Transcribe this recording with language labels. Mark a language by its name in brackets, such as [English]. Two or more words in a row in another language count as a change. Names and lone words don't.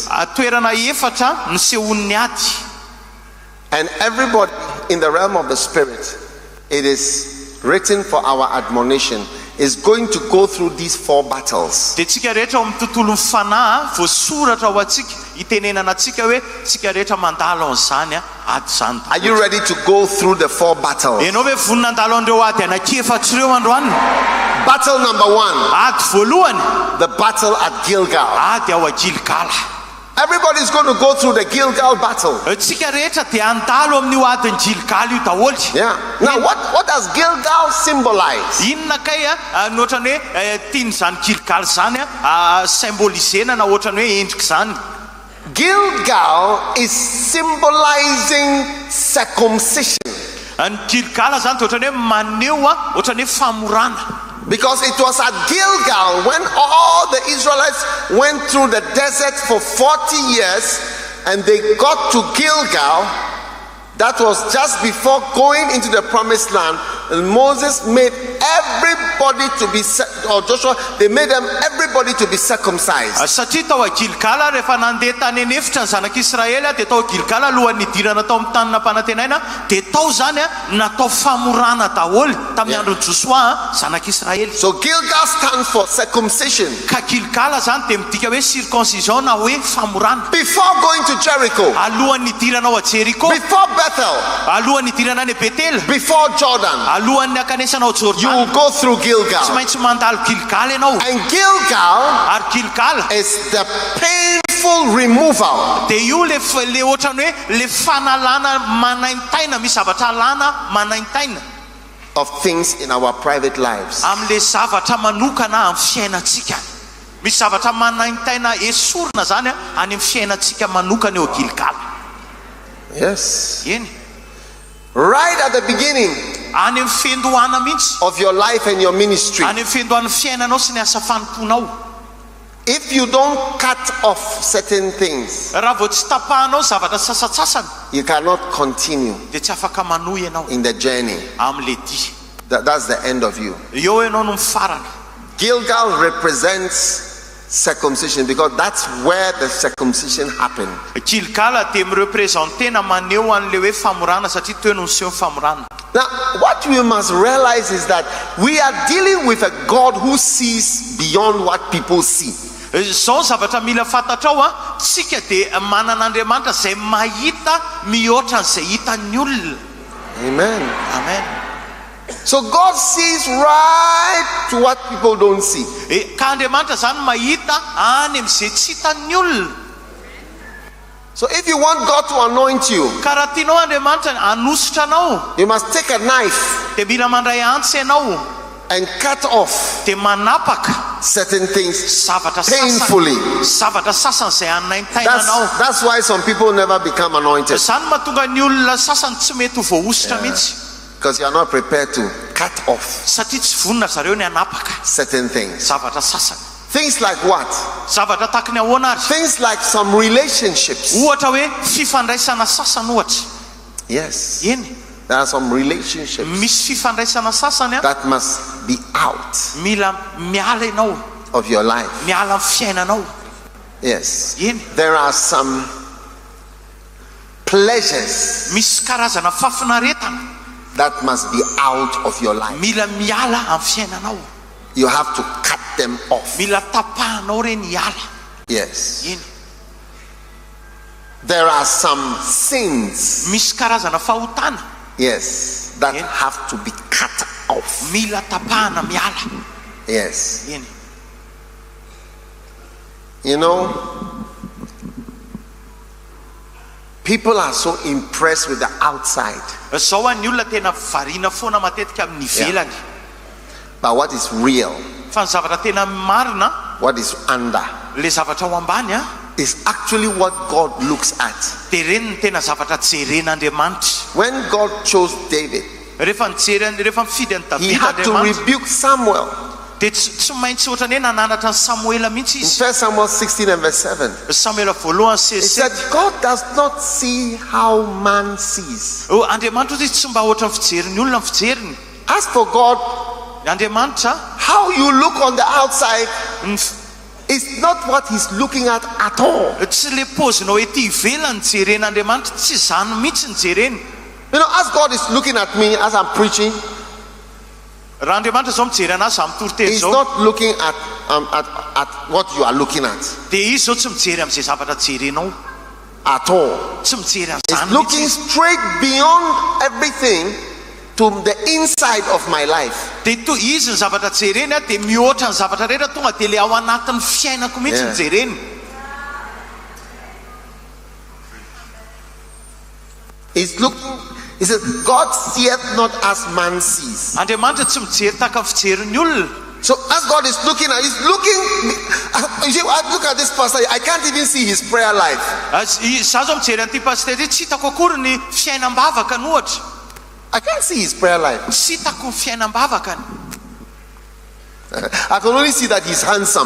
[Malagasy] Toerana efatra nisehon'ny ady. [English] And everybody in the realm of the spirit, it is written for our admonition, is going to go through these 4 battles. [Malagasy] Dia tsika rehetra ao amin'ny tontolo fanahy voasoratra ho antsika, itenenana antsika hoe tsika rehetra mandalo an'izany ady zany. [English] Are you ready to go through the 4 battles? [Malagasy] Ianao hoe vonina andalo an'ireo ady anankefatra ireo androany? [English] Battle number 1, [Malagasy] Ady voalohany, [English] the battle at Gilgal. [Malagasy] ady ao a Gilgala. [English] Everybody's going to go through the Gilgal battle. [Malagasy] Tsika rehetra dia andalo amin'io adiny Gilgala io daholo. [English] Yeah. Now, what does Gilgal symbolize? [Malagasy] Inona kay ny ohatrany hoe tiany zany Gilgala zany symbolisena na ohatrany hoe endrika zany. [English] Gilgal is symbolizing circumcision. [Malagasy] Ny Gilgala zany dia ohatrany hoe maneho ohatrany hoe famorana. [English] Because it was at Gilgal when all the Israelites went through the desert for 40 years and they got to Gilgal. That was just before going into the promised land. And Moses made everybody to be, or Joshua, they made them everybody to be circumcised. [Malagasy] Satria tao a Gilgala rehefa nandeha tany anefitra ny zanak'Israely dia tao a Gilgala alohan'ny idirana tao amin'ny tanina mpanantenaina dia tao zany natao famorana daholo tamin'ny andron'ny Joshua zanak'Israely. [English] So Gilgal stands for circumcision. [Malagasy] Ka Gilgala zany dia midika hoe circoncision na hoe famorana. [English] Before going to Jericho, [Malagasy] Alohan'ny idirana ao a Jericho, [English] before Bethel, [Malagasy] alohan'ny idirana any Betel, [English] before Jordan, [Malagasy] alohan'ny akanesana ao [English] you will [Malagasy] Jordan, [English] go through [Malagasy] tsy [English] Gilgal. [Malagasy] maintsy mandalo Gilgala ianao. [English] And Gilgal [Malagasy] Ary Gilgala [English] is the painful removal [Malagasy] dia io le ohatrany hoe le fanalana manaintaina, misy zavatra alana manaintaina [English] of things in our private lives. [Malagasy] amin'le zavatra manokana amin'ny fiainantsika. misy zavatra manaintaina esorina zany any amin'ny fiainantsika manokana eo Gilgala. [English] Yes. [Malagasy] Eny. [English] Right at the beginning [Malagasy] any amin'ny fiandohana mihitsy [English] of your life and your ministry, [Malagasy] any amin'ny fiandohan'ny fiainanao sy ny asa fanomponao, [English] if you don't cut off certain things, [Malagasy] raha vao tsy tapahanao zavatra sasatsasany, [English] you cannot continue [Malagasy] dia tsy afaka manohy ianao [English] in the journey. [Malagasy] amin'ny dia. [English] That's the end of you. [Malagasy] Eo ianao no mifarana. [English] Gilgal represents circumcision because that's where the circumcision happened. [Malagasy] Gilgala dia mirepresentena maneho an'le hoe famorana satria teo no niseho famorana. [English] Now, what we must realize is that we are dealing with a God who sees beyond what people see. [Malagasy] Zao zavatra mila fatatrao tsika dia manan'Andriamanitra izay mahita mihoatra an'izay hitan'ny olona. [English] Amen. [Malagasy] Amen. [English] So God sees right to what people don't see. [Malagasy] Ka Andriamanitra zany mahita any amin'izay tsy hitan'ny olona. [English] So if you want God to anoint you, [Malagasy] ka raha tianao Andriamanitra hanositra anao, [English] you must take a knife [Malagasy] dia mila mandray antsy ianao [English] and cut off [Malagasy] dia manapaka [English] certain things [Malagasy] zavatra [English] painfully. [Malagasy] zavatra sasany izay anaintaina anao. [English] That's why some people never become anointed, [Malagasy] Zany mahatonga ny olona sasany tsy mety ho voahositra mihitsy, [English] because you are not prepared to cut off [Malagasy] satria tsy vonona zareo ny hanapaka [English] certain things. [Malagasy] zavatra sasany. [English] Things like what? [Malagasy] Zavatra tahaka ny ahoana ary? [English] Things like some relationships. [Malagasy] Ohatra hoe fifandraisana sasany ohatra. [English] Yes. [Malagasy] Eny. [English] There are some relationships [Malagasy] Misy fifandraisana sasany [English] that must be out [Malagasy] mila miala ianao, [English] of your life. [Malagasy] miala amin'ny fiainanao. [English] Yes. [Malagasy] Eny. [English] There are some pleasures [Malagasy] Misy karazana fafinaretana [English] that must be out of your life. [Malagasy] mila miala amin'ny fiainanao. [English] You have to cut them off. [Malagasy] Mila tapahanao reny hiala. [English] Yes. [Malagasy] Eny. [English] There are some sins, [Malagasy] Misy karazana fahotana [English] yes, that Yeah. have to be cut off. [Malagasy] mila tapahana miala. [English] Yes. [Malagasy] Eny. [English] You know, people are so impressed with the outside, [Malagasy] Zao ny olona tena variana foana matetika amin'ny ivelany, [English] but what is real, [Malagasy] fa ny zavatra tena marina, [English] what is under, [Malagasy] le zavatra ao ambany [English] is actually what God looks at. [Malagasy] dia reny ny tena zavatra jeren'Andriamanitra. [English] When God chose David, [Malagasy] Rehefa mifidy an'i [English] he [Malagasy] Davida [English] had to [Malagasy] Andriamanitra, [English] rebuke Samuel. [Malagasy] dia tsy maintsy ohatra ny hoe nananatra ny Samuela mihitsy [English] In [Malagasy] izy. [English] 1 Samuel 16 and verse 7, [Malagasy] Samuela voalohany [English] he said, [Malagasy] sesy, [English] God does not see how man sees. [Malagasy] Andriamanitra izy tsy mba ohatra ny fijeriny olona ny fijeriny. [English] As for God, [Malagasy] Andriamanitra [English] how you look on the outside [Malagasy] ny f- [English] is not what he's looking at all. [Malagasy] tsy le pozinao ety ivelany jeren'Andriamanitra, tsy zany mihitsy ny jereny. [English] You know, as God is looking at me as I'm preaching, [Malagasy] Raha Andriamanitra zao mijery anazy amin'ny toriteny [English] he's [Malagasy] zao, [English] not looking at what you are looking at [Malagasy] dia izy zao tsy mijery amin'izay zavatra jerenao, [English] at all. [Malagasy] tsy mijery [English] He's [Malagasy] an'izany [English] looking [Malagasy] mihitsy. [English] straight beyond everything to the inside of my life. [Malagasy] Dia izy ny zavatra jereny dia mihoatra ny zavatra rehetra, tonga dia le ao anatin'ny fiainako mihitsy ny [English] Yeah. [Malagasy] jereny. [English] He's looking, he says, God seeth not as man sees. [Malagasy] Andriamanitra tsy mijery tahaka ny fijerin'ny olona. [English] So as God is looking at, he's looking, you see, I look at this pastor, I can't even see his prayer life. [Malagasy] Za zao mijery an'ity pastery, tsy hitako akory ny fiainam-bavaka ny ohatra. [English] I can't see his prayer life. [Malagasy] Tsy hitako ny fiainam-bavakany. [English] I can only see that he's handsome.